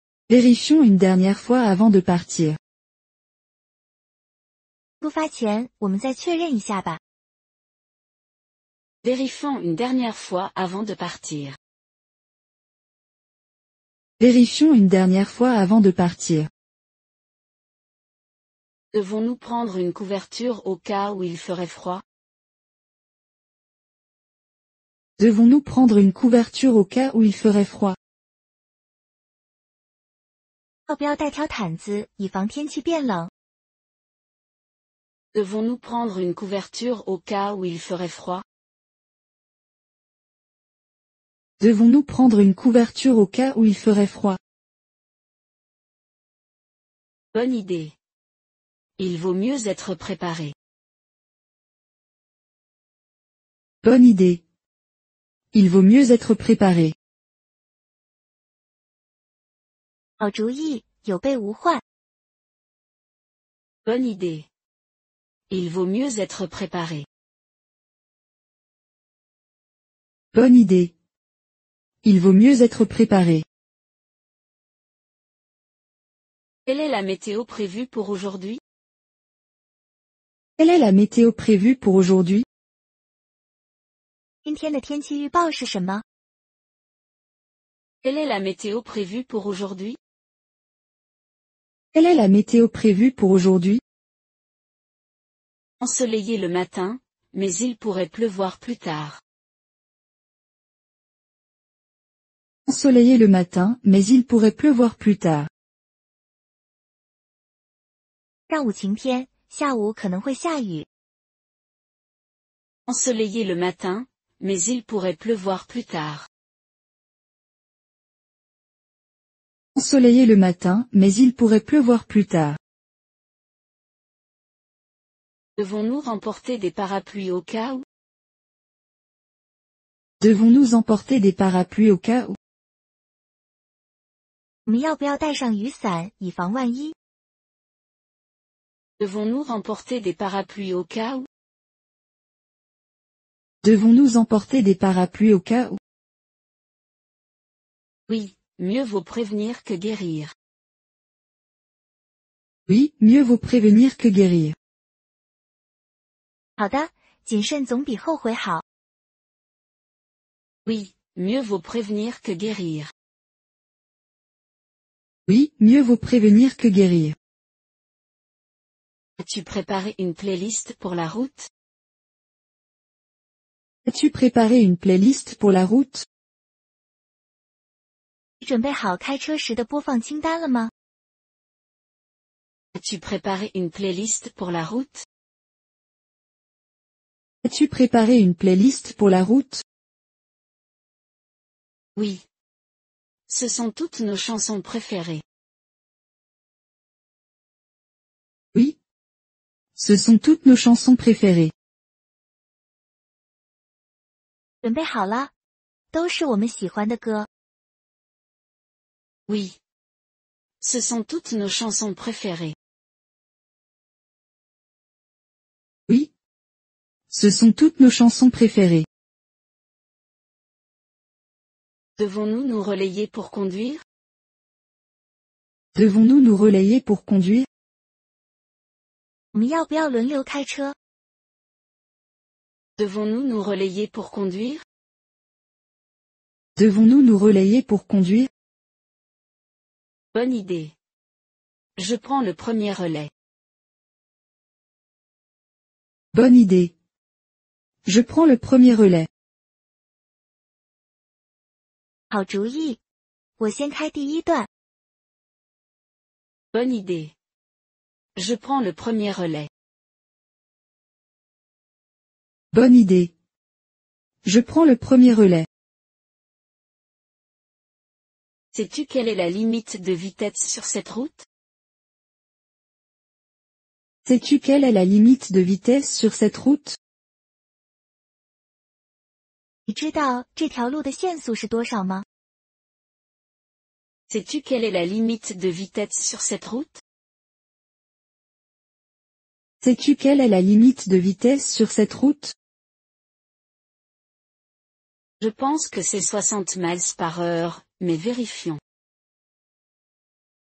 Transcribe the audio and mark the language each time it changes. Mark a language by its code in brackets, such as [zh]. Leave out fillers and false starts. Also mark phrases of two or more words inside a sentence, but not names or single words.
[fr] Vérifions une dernière fois avant de partir. [zh] 出发前，我们再确认一下吧。 [fr] Vérifions une dernière fois avant de partir. Vérifions une dernière fois avant de partir. Devons-nous prendre une couverture au cas où il ferait froid? Devons-nous prendre une couverture au cas où il ferait froid? [zh] 要不要带条毯子，以防天气变冷？ [fr] Devons-nous prendre une couverture au cas où il ferait froid? Devons-nous prendre une couverture au cas où il ferait froid? Bonne idée. Il vaut mieux être préparé. Bonne idée. Il vaut mieux être préparé. [zh] 好主意，有备无患。 [fr] Bonne idée. Il vaut mieux être préparé. Bonne idée. Il vaut mieux être préparé. Quelle est la météo prévue pour aujourd'hui? Quelle est la météo prévue pour aujourd'hui? [zh] 今天的天气预报是什么？ [fr] Quelle est la météo prévue pour aujourd'hui? Quelle est la météo prévue pour aujourd'hui? Ensoleillé le matin, mais il pourrait pleuvoir plus tard. Ensoleillé le matin, mais il pourrait pleuvoir plus tard. [zh] 上午晴天，下午可能会下雨。 [fr] Ensoleillé le matin, mais il pourrait pleuvoir plus tard. Ensoleillé le matin, mais il pourrait pleuvoir plus tard. Devons-nous remporter des parapluies au cas où? Devons-nous emporter des parapluies au cas où? [zh] 我们要不要带上雨伞，以防万一？ [fr] Devons-nous remporter des parapluies au cas où? Devons-nous emporter des parapluies au cas où? Oui, mieux vaut prévenir que guérir. Oui, mieux vaut prévenir que guérir. [zh] 好的，谨慎总比后悔好。 [fr] Oui, mieux vaut prévenir que guérir. Oui, mieux vaut prévenir que guérir. As-tu préparé une playlist pour la route? As-tu préparé une playlist pour la route? [zh] 你准备好开车时的播放清单了吗？ [fr] As-tu préparé une playlist pour la route? As-tu préparé une playlist pour la route? Oui. Ce sont toutes nos chansons préférées. Oui. Ce sont toutes nos chansons préférées. [zh] 准备好了，都是我们喜欢的歌。 [fr] Oui. Ce sont toutes nos chansons préférées. Oui. Ce sont toutes nos chansons préférées. Devons-nous nous relayer pour conduire? Devons-nous nous relayer pour conduire? [zh] 我们要不要轮流开车？ [fr] Devons-nous nous relayer pour conduire? Devons-nous nous relayer pour conduire? Bonne idée. Je prends le premier relais. Bonne idée. Je prends le premier relais. [zh] 好主意，我先开第一段。 [fr] Bonne idée. Je prends le premier relais. Bonne idée. Je prends le premier relais. Sais-tu quelle est la limite de vitesse sur cette route? Sais-tu quelle est la limite de vitesse sur cette route? [zh] 你知道这条路的限速是多少吗？ [fr] Sais-tu quelle est la limite de vitesse sur cette route? Sais-tu quelle est la limite de vitesse sur cette route? Je pense que c'est 60 miles par heure, mais vérifions.